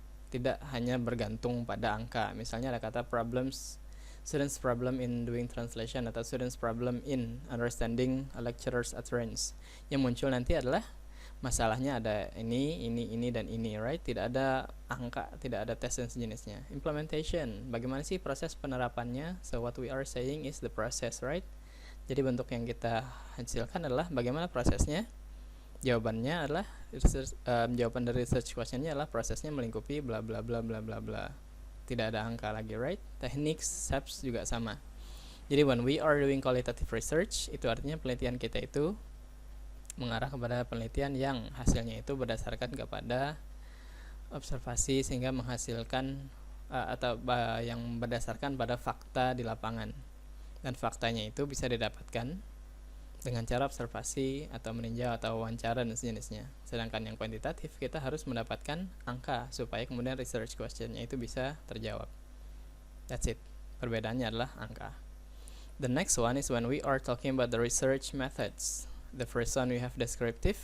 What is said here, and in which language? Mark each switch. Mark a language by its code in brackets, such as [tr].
[id] Tidak hanya bergantung pada angka. Misalnya ada kata problems, [en] students problem in doing translation [id] atau [en] students problem in understanding a lecturer's utterance. [id] Yang muncul nanti adalah masalahnya ada ini, dan ini, right? Tidak ada angka, tidak ada tes dan sejenisnya. Implementation, bagaimana sih proses penerapannya? [en] So what we are saying is the process, right? [id] Jadi bentuk yang kita hasilkan adalah bagaimana prosesnya. Jawabannya adalah jawaban dari research questionnya adalah prosesnya melingkupi bla bla bla bla bla bla. Tidak ada angka lagi, right? Techniques, steps juga sama. Jadi [en] when we are doing qualitative research, [id] itu artinya penelitian kita itu mengarah kepada penelitian yang hasilnya itu berdasarkan kepada observasi sehingga menghasilkan atau yang berdasarkan pada fakta di lapangan, dan faktanya itu bisa didapatkan dengan cara observasi atau meninjau atau wawancara dan sejenisnya. Sedangkan yang kuantitatif kita harus mendapatkan angka supaya kemudian research questionnya itu bisa terjawab. [en] That's it. [id] Perbedaannya adalah angka. [en] The next one is when we are talking about the research methods. The first one we have descriptive.